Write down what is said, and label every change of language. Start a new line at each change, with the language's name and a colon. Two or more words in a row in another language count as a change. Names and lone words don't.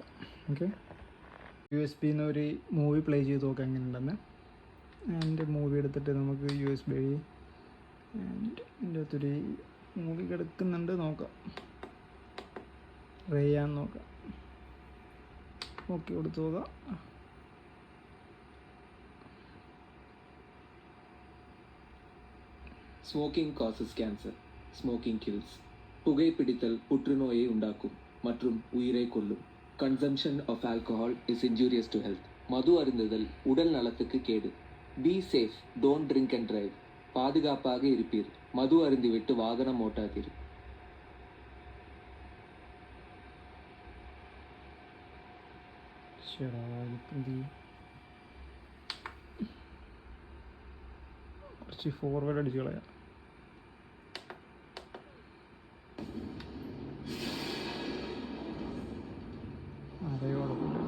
Malayalam: ഓക്കെ, USB ഒരു
English: movie play
Malayalam: ചെയ്ത് നോക്കാം എങ്ങനെയുണ്ടെന്ന്.
English: and movie
Malayalam: എടുത്തിട്ട് നമുക്ക് USB വഴി ആൻഡ് ഇതിൻ്റെ അകത്തൊരു മൂവി കിടക്കുന്നുണ്ട്, നോക്കാം. റേയാൻ നോക്കാം. ഓക്കെ, കൊടുത്ത് നോക്കാം.
English: Smoking causes cancer, smoking kills.
Tamil: புகைப்பிடித்தல் புற்றுநோயை உண்டாக்கும் மற்றும் உயிரை கொல்லும்.
English: Consumption of alcohol is injurious to health.
Tamil: மது அருந்துதல் உடல் நலத்துக்கு கேடு.
English: Be safe, don't drink and drive.
Tamil: பாதுகாப்பாக இருப்பீர், மது அருந்திவிட்டு வாகனம் ஓட்டாதீர்.
Malayalam: കുറച്ച് ഫോർവേഡ് അടിച്ച് കളയാം. അതേ കുഴപ്പമില്ല.